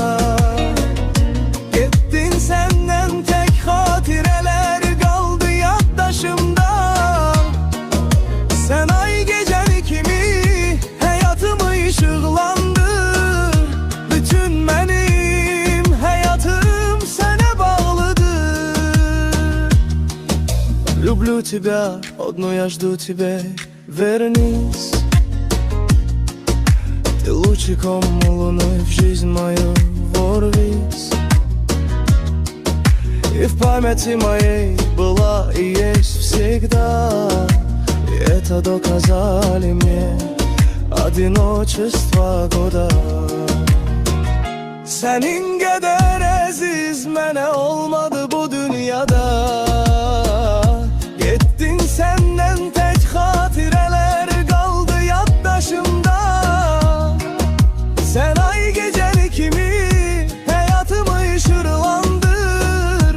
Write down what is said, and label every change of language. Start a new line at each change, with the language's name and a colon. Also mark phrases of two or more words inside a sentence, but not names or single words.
Azerbaijani: Getdin səndən tək xatirələr qaldı yaddaşımda. Sən ay gecəni kimi həyatımı işıqlandır. Bütün mənim həyatım sənə bağlıdır.
Russian: Люблю тебя, одну я жду тебе, вернись. Ты лучиком луной в жизнь мою ворвись. И в памяти моей была и есть всегда. И это доказали мне одиночество года.
Azerbaijani: Senin qədər əziz mənə olmadı bu dünyada. Getdin səndən tək xatirələr qaldı yaddaşımda. Sən ay gecəni kimi həyatımı işıqlandır.